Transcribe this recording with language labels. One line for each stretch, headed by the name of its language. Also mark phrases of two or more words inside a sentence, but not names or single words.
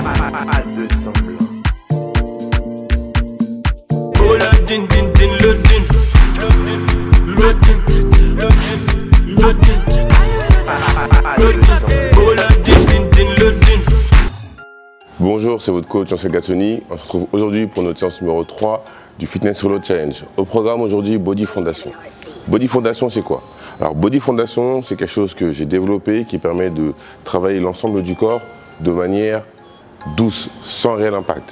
French: Pas de semblant. Oh la din din din le din. Le din. Le din. Oh la din din din le din. Bonjour, c'est votre coach Jean-Michel Gazzoni. On se retrouve aujourd'hui pour notre séance numéro 3 du Fitness Reload Challenge. Au programme aujourd'hui, Body Fondation. Body Fondation, c'est quoi? Alors, Body Fondation, c'est quelque chose que j'ai développé qui permet de travailler l'ensemble du corps de manière douce, sans réel impact.